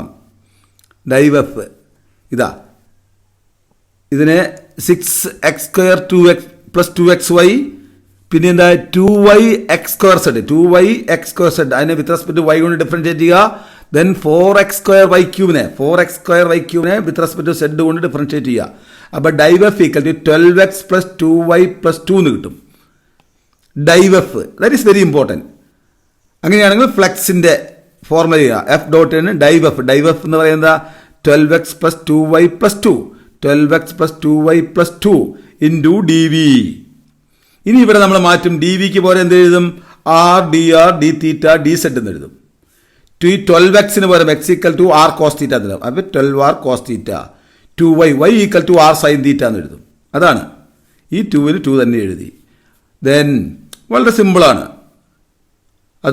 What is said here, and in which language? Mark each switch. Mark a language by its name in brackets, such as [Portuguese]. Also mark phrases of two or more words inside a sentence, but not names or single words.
[Malayalam] ഡൈവെഫ് ഇതിനെ 6x² 2x plus 2xy, പിന്നെ എന്താ 2y x² z, 2y x² z, അതിനെ [English] with respect [Malayalam] y കൊണ്ട് ഡിഫറൻഷിയേറ്റ് ചെയ്യുക. ദെൻ 4x² y³ [English] with respect [Malayalam] z കൊണ്ട് ഡിഫറൻഷിയേറ്റ് ചെയ്യുക. അപ്പോൾ ഡൈവെഫ് [English] equal to [Malayalam] 12x plus 2y plus 2 എന്ന് കിട്ടും. [English] div F, that is very important. [Malayalam] അങ്ങനെയാണെങ്കിൽ ഫ്ലക്സിൻ്റെ ഫോർമുല ചെയ്യുക. എഫ് ഡോട്ടിന് ഡൈവെഫ് എന്ന് പറയുന്നത് 12x plus 2y plus 2, 12x plus 2y plus 2 [English] into dV. [Malayalam] ഇനി ഇവിടെ നമ്മൾ മാറ്റും. ഡി വിക്ക് പോലെ എന്ത് എഴുതും? [English] r dr d theta dz [Malayalam] എന്ന് എഴുതും. ഈ 12xന് പകരം എക്സ് [English] equal to r cos theta [Malayalam] എന്ന് എഴുതും. അപ്പോൾ 12r [English] cos theta, [Malayalam] 2y [English] equal to r sine theta [Malayalam] എന്ന് എഴുതും. അതാണ് ഈ 2ന് 2 തന്നെ എഴുതി. ദെൻ വളരെ സിമ്പിളാണ് അത്.